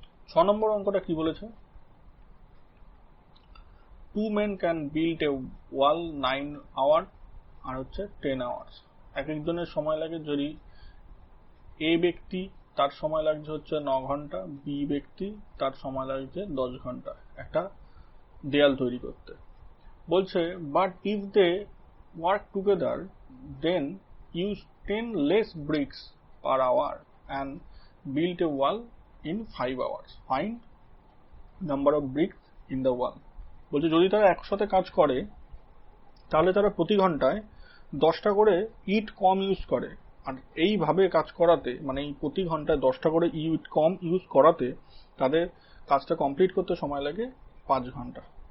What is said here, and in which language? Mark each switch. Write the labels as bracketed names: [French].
[Bangla] ছ নম্বর অঙ্কটা কি বলেছে, [English] 2 men can build a wall 9 hours [Bangla] আর হচ্ছে [English] 10 hours। [Bangla] এক একজনের সময় লাগে, যদি এ ব্যক্তি তার সময় লাগছে হচ্ছে 9 ঘন্টা, বি ব্যক্তি তার সময় লাগছে 10 ঘন্টা একটা দেয়াল তৈরি করতে। বলছে [English] But if they work together then use 10 less bricks per hour and build a wall in 5 hours. Find number of bricks in the wall. [Bangla] বলছে যদি তারা একসাথে কাজ করে তাহলে তারা প্রতি ঘন্টায় 10টা করে ইট কম ইউজ করে, আর এইভাবে কাজ করাতে, মানে এই প্রতি ঘন্টায় 10টা করে ইট কম ইউজ করাতে তাদের কাজটা কমপ্লিট করতে সময় লাগে 5 ঘন্টা।